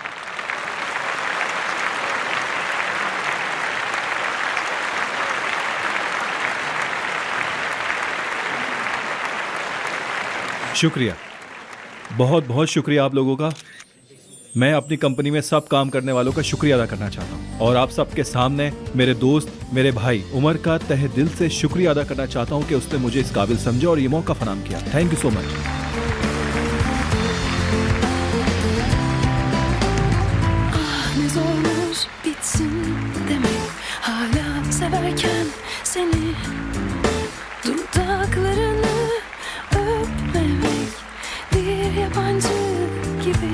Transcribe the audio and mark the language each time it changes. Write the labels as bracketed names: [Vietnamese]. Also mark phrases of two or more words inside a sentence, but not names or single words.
[Urdu] شکریہ، بہت بہت شکریہ آپ لوگوں کا. میں اپنی کمپنی میں سب کام کرنے والوں کا شکریہ ادا کرنا چاہتا ہوں، اور آپ سب کے سامنے میرے دوست، میرے بھائی عمر کا تہہ دل سے شکریہ ادا کرنا چاہتا ہوں کہ اس نے مجھے اس قابل سمجھا اور یہ موقع فراہم کیا. [English] Thank you so much. [Turkish] Ne zormuş bitsin demek, hala severken seni, dudaklarını öpmemek, bir yabancı gibi.